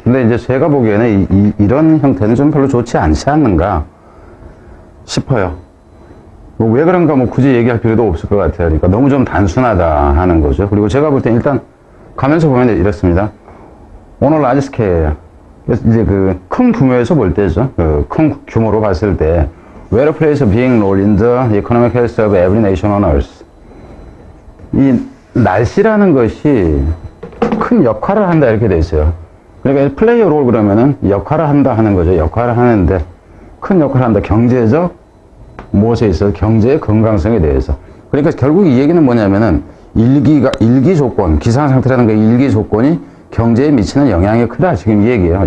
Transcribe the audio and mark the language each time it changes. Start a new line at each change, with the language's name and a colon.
Korean: 근데 이제 제가 보기에는 이런 형태는 좀 별로 좋지 않지 않는가 싶어요. 왜 그런가 굳이 얘기할 필요도 없을 것 같아요. 그러니까 너무 좀 단순하다 하는 거죠. 그리고 제가 볼 땐 일단 가면서 보면 이렇습니다. 오늘 라지 스케일. 이제 큰 규모에서 볼 때죠. 큰 규모로 봤을 때,
English: where plays a big role in the economic health of every nation on earth.
Korean: 이 날씨라는 것이 큰 역할을 한다 이렇게 돼 있어요. 그러니까
English: play a role
Korean: 그러면은 역할을 한다 하는 거죠. 역할을 하는데 큰 역할을 한다. 경제적 무엇에 있어서 경제의 건강성에 대해서. 그러니까 결국 이 얘기는 뭐냐면은 일기 조건, 기상 상태라는 게 일기 조건이 경제에 미치는 영향이 크다. 지금 이 얘기예요.